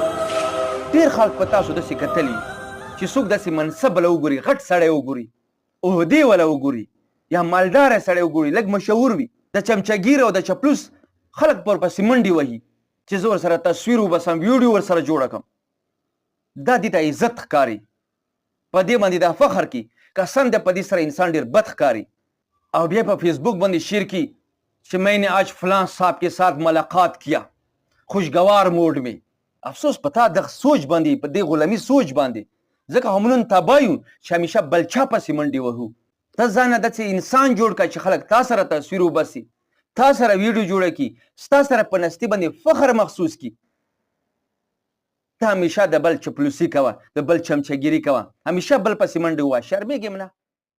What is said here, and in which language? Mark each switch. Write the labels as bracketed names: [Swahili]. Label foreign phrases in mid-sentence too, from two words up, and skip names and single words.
[Pashto] ډېر خلک په تاسو داسې کتلي چې څوک داسې منصب له وګوري، غټ سړی وګوري، عهدې والا وګوري، یا مالداره سړی وګوري، لږ مشهور وي، د چمچهګیر او د چپلوس خلک پر پسې منډې وهي چې زه ورسره تصویر وباسم، ویډیو ورسره جوړه کړم. دا دې ته عزت ښکاري، په دې باندې دا فخر کی قسم ده په دې سره انسان ډېر بد ښکاري. او بیا په فیسبوک باندې شیر کی چې [Urdu] میں نے آج فلاں صاحب کے ساتھ ملاقات کیا، خوشگوار موډ میں. [Pashto] افسوس په تا دغه سوچ باندې، په دې غلامي سوچ باندې، ځکه همنون تباه یو چې همیشه بل چا پسې منډې وهو. ته ځان نه داسې انسان جوړ کړه چې خلک تا سره تصویر وباسي، تا سره ویډیو جوړه کړي، ستا سره په نستي باندې فخر محسوس کړي. ته همیشه د بل چپلوسي کوه، د بل چمچهګیري کوه، همیشه بل پسې منډې ووهه، شرمېږې نه.